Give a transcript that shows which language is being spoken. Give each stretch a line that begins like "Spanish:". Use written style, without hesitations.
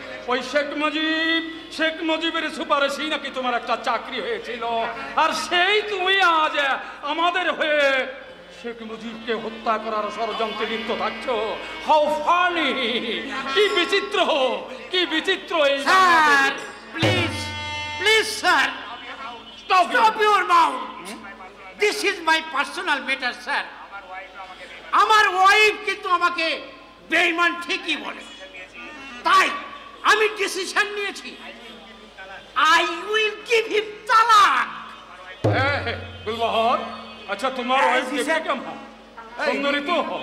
Bangla: ওই শেখ মুজিবের সুপারিশেই নাকি তোমার একটা চাকরি হয়েছিল, আর সেই তুমি আজ আমাদের হয়ে শেখ মুজিবকে হত্যা করার ষড়যন্ত্রে লিপ্ত থাকছো।
English: How funny!
Bangla: কি বিচিত্র, কি বিচিত্র! এই
English: Sir please, please sir, stop your mouth. This is my personal matter, sir.
Bangla: আমার ওয়াইফ কিন্তু আমাকে বেঈমান ঠিকই বলে, তাই আমি ডিসিশন নিয়েছি,
English: I will give him
Bangla: তালাক। গুলবাহার, আচ্ছা তোমার ওয়াইফ দেখতে কেমন? সুন্দরী তো?